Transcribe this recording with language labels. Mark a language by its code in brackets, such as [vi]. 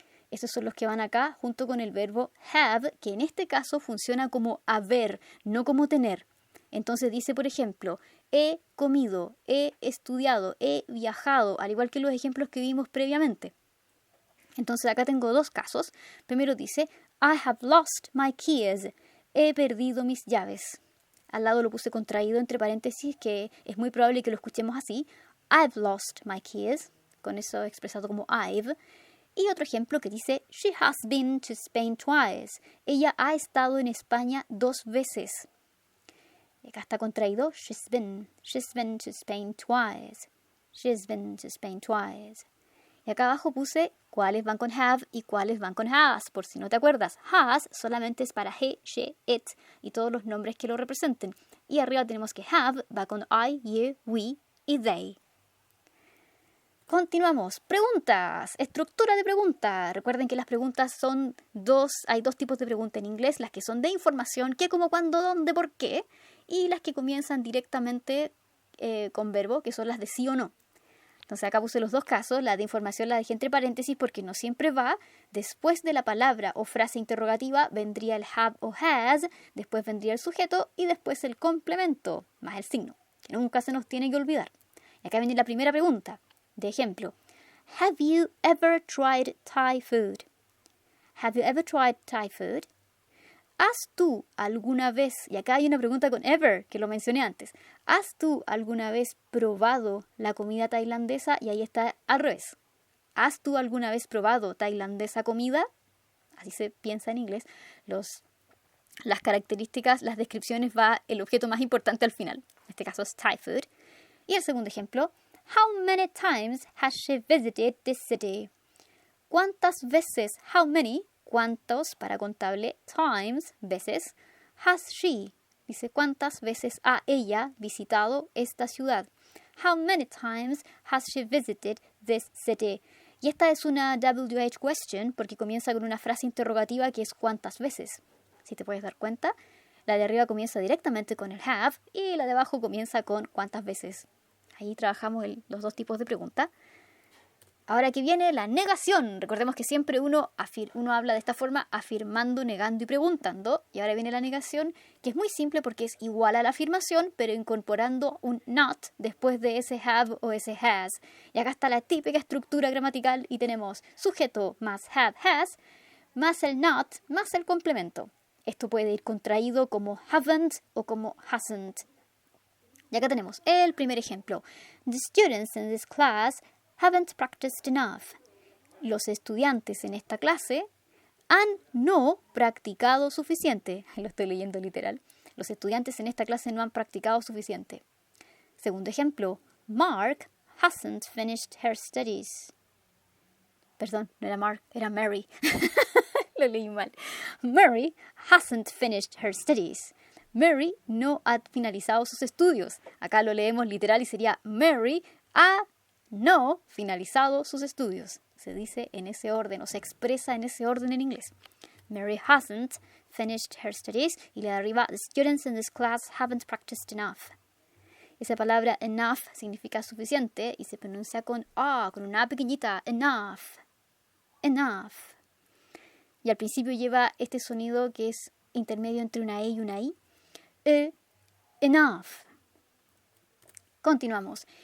[es] Esos son los que van acá junto con el verbo have, que en este caso funciona como haber, no como tener. Entonces dice, por ejemplo, he comido, he estudiado, he viajado, al igual que los ejemplos que vimos previamente. Entonces acá tengo 2 casos. Primero dice, [en] I have lost my keys. [es] He perdido mis llaves. Al lado lo puse contraído entre paréntesis, que es muy probable que lo escuchemos así. [en] I've lost my keys. [es] Con eso expresado como [en] I've. Y otro ejemplo que dice, she has been to Spain twice. [es] Ella ha estado en España 2 veces. Y acá está contraído, [en] she's been to Spain twice. She's been to Spain twice. [es] Y acá abajo puse cuáles van con have y cuáles van con has, por si no te acuerdas. Has solamente es para he, she, it y todos los nombres que lo representen. Y arriba tenemos que have va con I, you, we y they. Continuamos. Preguntas. Estructura de pregunta. Recuerden que las preguntas son 2. Hay 2 tipos de preguntas en inglés. Las que son de información, qué, cómo, cuándo, dónde, por qué. Y las que comienzan directamente con verbo, que son las de sí o no. Entonces acá puse los 2 casos. La de información la dejé entre paréntesis porque no siempre va. Después de la palabra o frase interrogativa vendría el have o has. Después vendría el sujeto y después el complemento, más el signo, que nunca se nos tiene que olvidar. Y acá viene la primera pregunta. De ejemplo, [en] have you ever tried Thai food? Have you ever tried Thai food? [es] ¿Has tú alguna vez, y acá hay una pregunta con ever, que lo mencioné antes, ¿has tú alguna vez probado la comida tailandesa? Y ahí está al revés. ¿Has tú alguna vez probado tailandesa comida? Así se piensa en inglés. Las características, las descripciones va el objeto más importante al final. En este caso es Thai food. Y el segundo ejemplo, [en] how many times has she visited this city? [es] ¿Cuántas veces, [en] how many, [es] cuántos para contable, times, veces, [en] has she? [es] Dice, ¿cuántas veces ha ella visitado esta ciudad? [en] How many times has she visited this city? [es] Y esta es una WH question porque comienza con una frase interrogativa que es ¿cuántas veces? Si te puedes dar cuenta, la de arriba comienza directamente con el have y la de abajo comienza con ¿cuántas veces? Ahí trabajamos los dos tipos de pregunta. Ahora que viene la negación. Recordemos que siempre uno habla de esta forma afirmando, negando y preguntando. Y ahora viene la negación, que es muy simple porque es igual a la afirmación, pero incorporando un not después de ese have o ese has. Y acá está la típica estructura gramatical y tenemos sujeto más have, has, más el not, más el complemento. Esto puede ir contraído como haven't o como hasn't. Y acá tenemos el primer ejemplo. [en] The students in this class haven't practiced enough. [es] Los estudiantes en esta clase han no practicado suficiente. Ahí lo estoy leyendo literal. Los estudiantes en esta clase no han practicado suficiente. Segundo ejemplo. [en] Mark hasn't finished her studies. [es] Perdón, no era Mark, era Mary. Lo leí mal. [en] Mary hasn't finished her studies. [es] Mary no ha finalizado sus estudios. Acá lo leemos literal y sería Mary ha no finalizado sus estudios. Se dice en ese orden o se expresa en ese orden en inglés. [en] Mary hasn't finished her studies. [es] Y la de arriba, [en] the students in this class haven't practiced enough. [es] Esa palabra enough significa suficiente y se pronuncia con una A pequeñita. Enough. Enough. Y al principio lleva este sonido que es intermedio entre una E y una I. Enough. Continuamos.